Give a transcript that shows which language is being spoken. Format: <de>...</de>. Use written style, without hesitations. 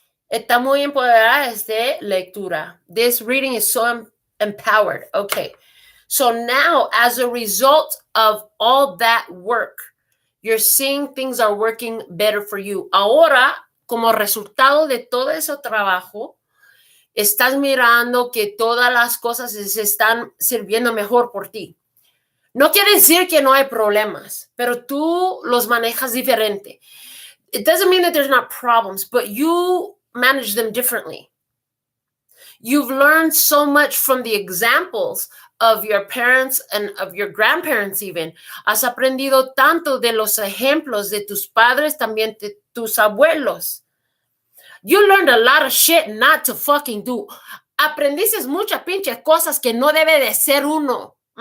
<es>Está muy empoderada esta lectura.</es> <en>This reading is so empowered. Okay. So now, as a result of all that work, you're seeing things are working better for you.</en> <es>Ahora, como resultado de todo ese trabajo, estás mirando que todas las cosas se están sirviendo mejor por ti. No quiere decir que no hay problemas, pero tú los manejas diferente.</es> <en>It doesn't mean that there's not problems, but you manage them differently. You've learned so much from the examples of your parents and of your grandparents even.</en> <es>Has aprendido tanto de los ejemplos de tus padres, también de tus abuelos.</es> <en>You learned a lot of shit not to fucking do.</en> <es>Aprendiste muchas pinches cosas que no debe de ser uno.</es>